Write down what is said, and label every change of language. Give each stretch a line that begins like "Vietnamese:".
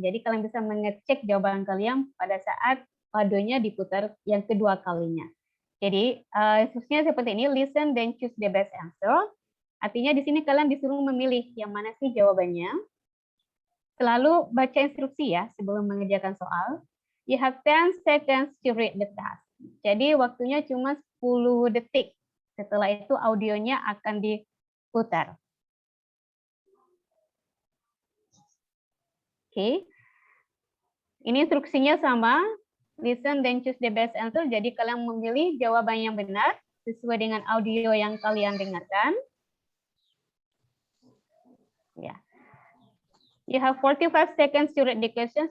Indonesian: Jadi kalian bisa mengecek jawaban kalian pada saat audionya diputar yang kedua kalinya. Jadi instruksinya seperti ini,
English: listen then choose the best answer.
Indonesian: Artinya di sini kalian disuruh memilih yang mana sih jawabannya. Selalu baca instruksi ya sebelum mengerjakan soal.
English: You have 10 seconds to read the task.
Indonesian: Jadi waktunya cuma 10 detik. Setelah itu audionya akan diputar. Oke. Ini instruksinya sama.
English: Listen then choose the best answer.
Indonesian: Jadi kalian memilih jawaban yang benar sesuai dengan audio yang kalian dengarkan. Ya.
English: You have 45 seconds to read the questions.